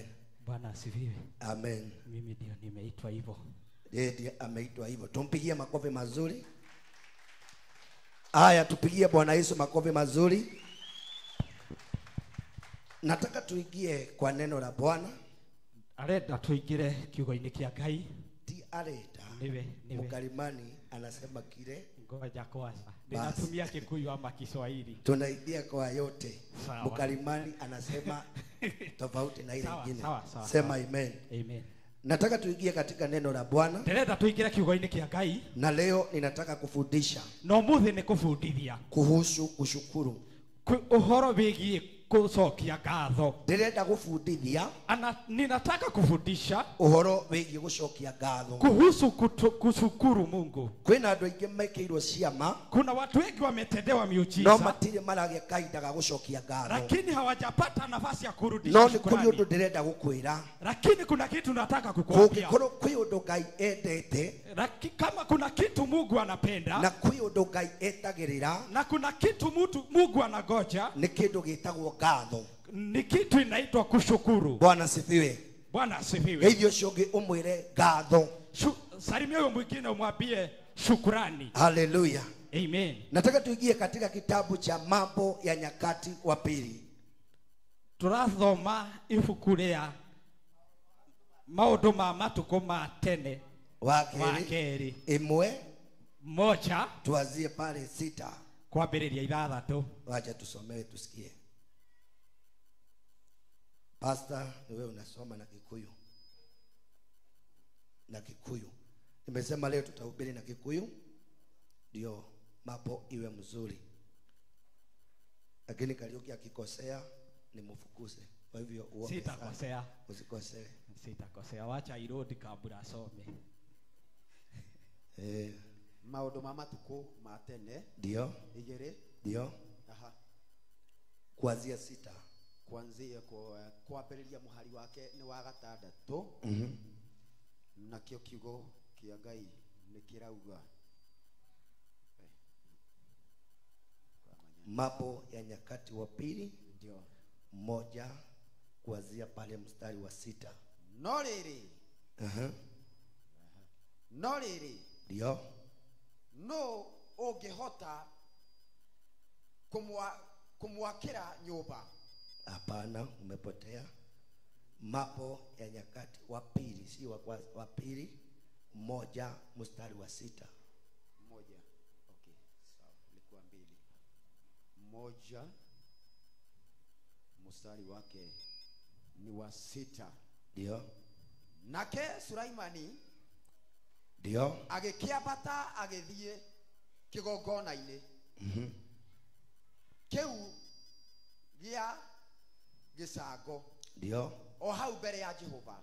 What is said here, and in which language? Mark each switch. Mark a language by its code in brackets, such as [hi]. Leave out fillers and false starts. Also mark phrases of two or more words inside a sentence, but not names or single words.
[sw] Bwana asifiwe. Amen. Mimi ndio nimeitwa hivyo. Yeye ndiye ameitwa hivyo. Tumpigie makofi mazuri. Haya, tupigie Bwana Yesu makofi mazuri. Nataka tuingie kwa neno la Bwana. [ki] arenda tuingire kiugo-inĩ kĩa Ngai. Ti arenda. Niwe. [sw] Mkalimani anasema kile. Ngoja kwanza. Ninatumia Kikuyu ama Kiswahili. Tunaingia kwa yote. Sawa. Mkalimani anasema tofauti na ile Sawa, nyingine. sawa. Sema amen. Amen. Nataka tuingie katika neno la Bwana. Ndirenda tuingire kiugo-inĩ kĩa Ngai. Na leo ninataka kufundisha [ki] No muthi nĩ kũbundithia [sw] kuhusu kushukuru. [ki] ũhoro wĩgiĩ kucokia ngatho. Ndirenda kufundithia [sw] Ninataka kufundisha [ki] uhoro wĩgiĩ gucokia ngatho. [sw] kuhusu kushukuru Mungu. [ki] Kwina andũ aingĩ mekĩirwo ciama, [sw] Kuna watu wengi wametendewa [ki] no [sw] miujiza, [ki] matirĩ maragĩa kahinda ga gucokia ngatho. [sw] lakini hawajapata nafasi ya kurudisha [ki] No nĩ kũrĩ [sw] shukrani. [ki] ũndũ ndĩrenda gũkwĩra. [sw] Lakini kuna kitu nataka kukuambia. [ki] Kũngĩkorwo kwĩ ũndũ Ngai endete, [sw] Kama kuna kitu Mungu anapenda [ki] na kwĩ ũndũ Ngai etagĩrĩra, [sw] na kuna kitu Mungu anagoja, [ki] nĩ kĩndũ gĩtagwo ngatho. [sw] ni kitu inaitwa kushukuru. Bwana asifiwe. Bwana asifiwe. [ki] Geithio ũcio ũngĩ ũmwĩre ngatho. [sw] Salimia huyo mwingine umwambie shukrani. Haleluya. Amen. Nataka tuingie katika kitabu cha Mambo ya Nyakati wa Pili. [ki] Turathoma ibuku rĩa maũndũ ma matukũ ma tene Wa wa kerĩ kerĩ ĩmwe, [sw] moja tuanzie pale 6. [ki] kwambĩrĩria 6. [sw] Wacha tusomewe tusikie. Pastor, wewe unasoma na Kikuyu. Na Kikuyu. Nimesema leo tutahubiri na Kikuyu ndio mambo iwe mzuri. Lakini Kariuki akikosea ni mfukuse. Kwa hivyo uombe. Sitakosea. Usikosee. Sitakosea. Wacha irudi kabla asome. [ki] Maũndũ ma matukũ ma tene [sw] Ndio. [ki] igĩrĩ. [sw] Ndio. Aha. Kuanzia 6. [ki] Kuanzia kwambĩrĩria mũhari wake nĩ wa 6. Nakĩo kiugo kĩa Ngai nĩ kĩrauga. [sw] Mambo ya Nyakati wa Pili Ndio. 1 kuanzia pale mstari wa 6. [ki] No rĩrĩ. No rĩrĩ. [sw] Ndio. [ki] No ũngĩhota kumwakĩra nyũmba. [sw] Hapana, umepotea. Mambo ya Nyakati wa Pili, si wa pili, 1 mstari wa 6. 1. Okay, sawa. Ilikuwa 2. 1 mstari wake ni wa 6. Ndio. [ki] Nake Sulaimani [sw] Ndio. [ki] agĩkĩambata agĩthiĩ kĩgongona-inĩ kĩu gĩa gĩcango, [sw] Ndio. [ki] o hau mbere ya Jehova,